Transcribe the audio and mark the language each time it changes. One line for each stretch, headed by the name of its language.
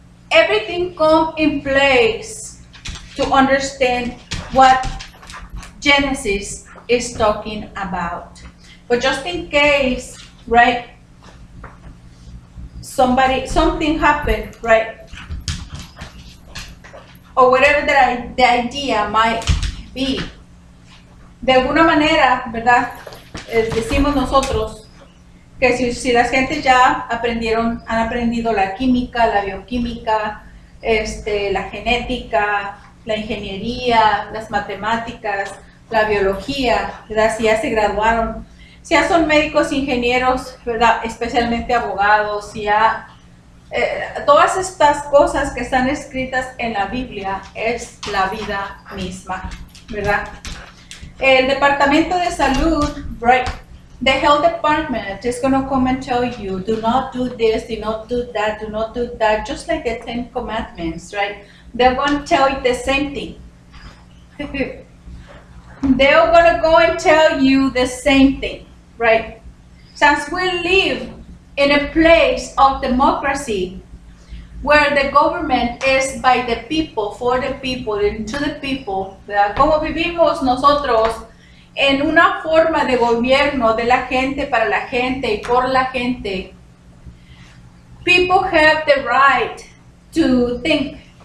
English: Everything come in place to understand what Genesis is talking about. But just in case, right, something happened, right? Or whatever the idea might be.
Spanish: De alguna manera, ¿verdad? Decimos nosotros que si las gentes ya han aprendido la química, la bioquímica, la genética, la ingeniería, las matemáticas, la biología, ¿verdad?, si ya se graduaron, si ya son médicos, ingenieros, ¿verdad?, especialmente abogados, si ya todas estas cosas que están escritas en la Biblia es la vida misma, ¿verdad? El Departamento de Salud, right?
English: The health department is going to come and tell you, do not do this, do not do that, do not do that, just like the 10 Commandments, right? They're going to tell you the same thing. They're going to go and tell you the same thing, right? Since we live in a place of democracy where the government is by the people, for the people, and to the people, ¿verdad?
Spanish: Como vivimos nosotros en una forma de gobierno de la gente, para la gente y por la gente.
English: People have the right to think.